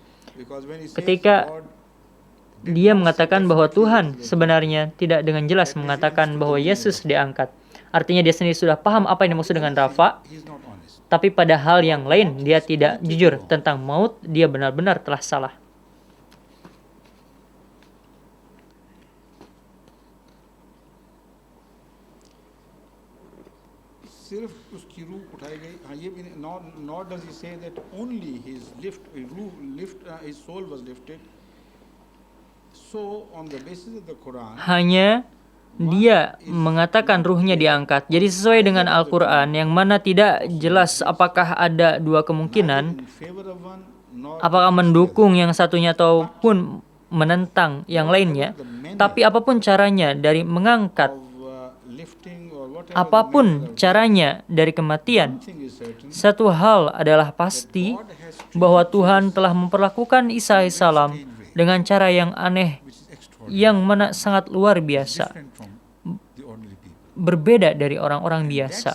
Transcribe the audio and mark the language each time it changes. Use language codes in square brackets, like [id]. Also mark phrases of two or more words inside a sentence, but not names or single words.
[id] Ketika dia mengatakan bahwa Tuhan sebenarnya tidak dengan jelas mengatakan bahwa Yesus diangkat. Artinya dia sendiri sudah paham apa yang dimaksud dengan Rafa, tapi pada hal yang lain dia tidak jujur tentang maut, dia benar-benar telah salah. [ur] صرف اس کی روح اٹھائی گئی. یہ بھی [en] nor does he say that only his soul was lifted. So on the basis of the Quran, [id] hanya dia mengatakan ruhnya diangkat. Jadi sesuai dengan Al-Quran yang mana tidak jelas apakah ada dua kemungkinan, apakah mendukung yang satunya ataupun menentang yang lainnya. Tapi apapun caranya dari mengangkat, apapun caranya dari kematian, satu hal adalah pasti bahwa Tuhan telah memperlakukan Isa AS dengan cara yang aneh, yang mana sangat luar biasa, berbeda dari orang-orang biasa.